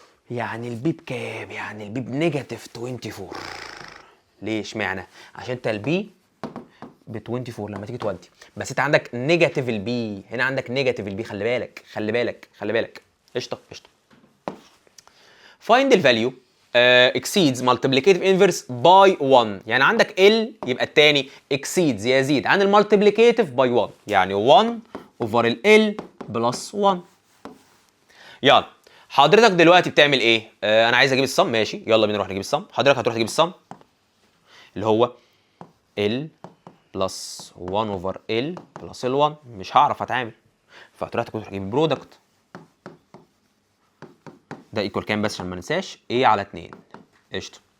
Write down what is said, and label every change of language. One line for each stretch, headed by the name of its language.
Arabic: يعني البي بكام؟ يعني البي بنيجاتيف 24. ليه اشمعنى؟ عشان انت البي ب 24 لما تيجي تودي، بس انت عندك نيجاتيف البي، هنا عندك نيجاتيف البي، خلي بالك خلي بالك خلي بالك. قشطه قشطه.
English: find the value exceeds multiplicative inverse by 1.
Arabic: يعني عندك ال يبقى الثاني exceeds يزيد عن المالتيبليكيتيف by 1، يعني 1 over ال بلس 1. يلا حضرتك دلوقتي بتعمل ايه؟ انا عايز اجيب الصم، ماشي يلا بينا نروح نجيب الصم. حضرتك هتروح تجيب الصم اللي هو ال بلس 1 اوفر ال بلس ال 1، مش هعرف اتعامل، فهتروح تجيب برودكت ده ايكوال كام بس عشان ما ننساش؟ ايه على 2. قشطه.